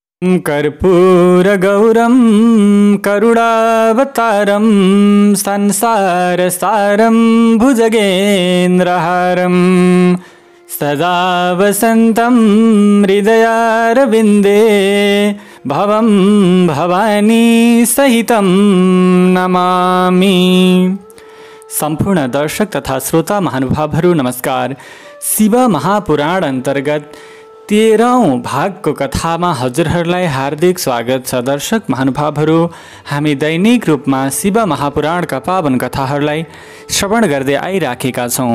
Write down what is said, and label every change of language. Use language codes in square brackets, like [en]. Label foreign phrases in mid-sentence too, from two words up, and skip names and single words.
[sa] कर्पूरगौरं करुणावतारं संसारसारं भुजगेन्द्रहारं सदा वसन्तं हृदयारविन्दे भवं भवानी सहितं नमामि। [ne] सम्पूर्ण दर्शक तथा श्रोता महानुभावहरू नमस्कार। शिव महापुराण अन्तर्गत 13औं भागको कथामा हजुरहरूलाई हार्दिक स्वागत छ। दर्शक महानुभावहरू, हामी दैनिक रूपमा शिव महापुराणका पावन कथाहरूलाई श्रवण गर्दै आइराखेका छौँ।